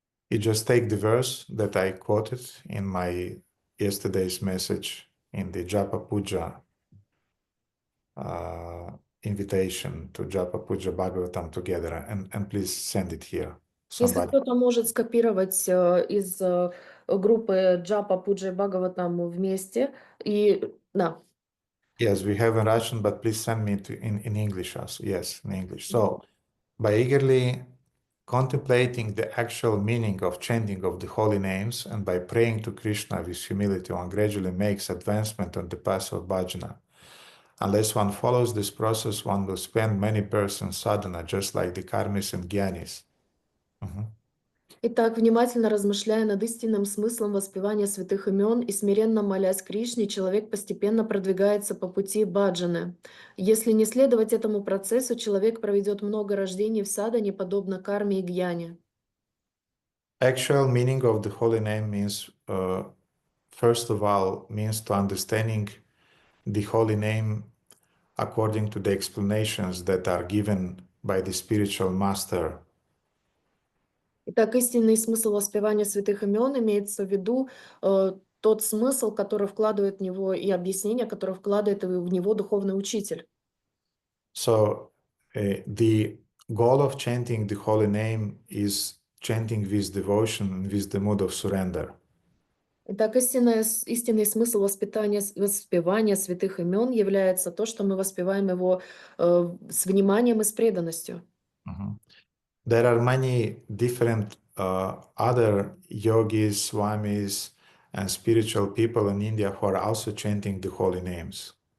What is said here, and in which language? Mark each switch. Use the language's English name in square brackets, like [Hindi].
[English] You just take the verse that I quoted in my yesterday's message in the Japa Puja invitation to Japa Puja Bhagavatam together, and please send it here. [Russian] Если кто-то может скопировать из группы Japa Puja Bhagavatam вместе, и да. [English] Yes, we have in Russian, but please send me in English also. Yes, in English. So, by eagerly contemplating the actual meaning of chanting of the holy names and by praying to Krishna with humility, one gradually makes advancement on the path of bhajana. Unless one follows this process, one will spend many persons sadhana, just like the karmis and gyanis. [Russian] Итак, внимательно размышляя над истинным смыслом воспевания святых имен и смиренно молясь Кришне, человек постепенно продвигается по пути баджаны. Если не следовать этому процессу, человек проведет много рождений в садхане, подобно карме и гьяне. [English] Actual meaning of the holy name means, first of all, means to understanding the holy name according to the explanations that are given by the spiritual master. [Russian] Итак, истинный смысл воспевания святых имен имеется в виду тот смысл, который вкладывает в него, и объяснение, которое вкладывает в него духовный учитель. [English] So the goal of chanting the holy name is chanting with devotion and with the mood of surrender. [Russian] Итак, истинный смысл воспевания святых имен является то, что мы воспеваем его с вниманием и с преданностью. [English] There are many different other yogis, swamis, and spiritual people in India who are also chanting the holy names.